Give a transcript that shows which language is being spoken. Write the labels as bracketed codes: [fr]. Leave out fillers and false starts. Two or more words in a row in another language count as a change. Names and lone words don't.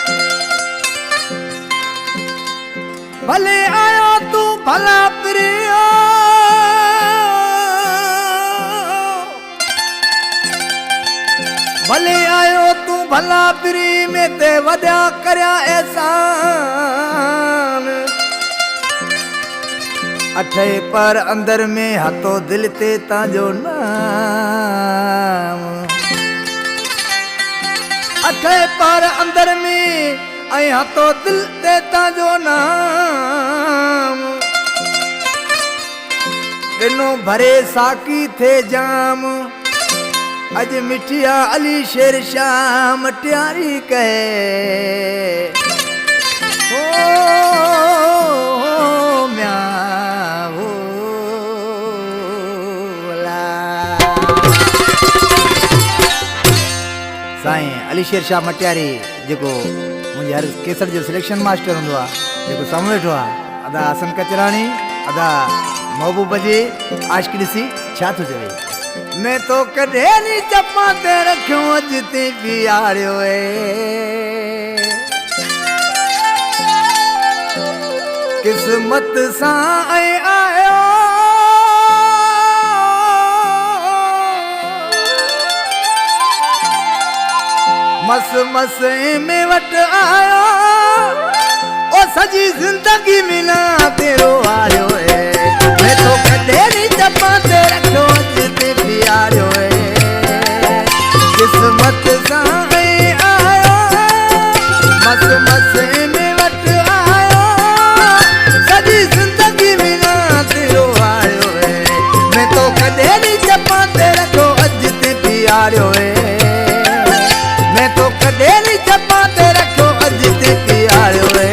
[sd] भले आयो तू भला पिरी भले आयो तू भला पिरी में ते वॾा करया एहसान। अठे पर अंदर में हथो दिल ते तांजो नाम। अठे पर अंदर में ऐं हथो दिल ते तांजो नाम। दिनो भरे साकी थे जाम अज मिठिया अली शेर शाह मटियारी कहे। ओ म्या साईं अली शेर शाह मटियारी जेको मुंहिंजे हर केसर जो [en] selection master [sd] हूंदो आहे, जेको साम्हूं वेठो आहे, अदा हसन कचराणी, अदा महबूब जी आशिकी ॾिसी छा थो चवे। मैं तो कॾहिं नी चपां ते रखियो अॼु ते बीहारियो किस्मत सां ऐं आयो मस मस में वट आयो ओ सजी जिंदगी मिला तेरो आयो मैं तो कॾहिं नी चपां ते रखियो अॼु ते बीहारियो किस्मत सां आयो मस मस में वट आयो सजी जिंदगी मिला तेरो आयो मैं तो कॾहिं नी चपां ते रखियो अॼु ते बीहारियो मैं तो कॾहिं नी चपां ते रखियो अॼु ते बीहारियो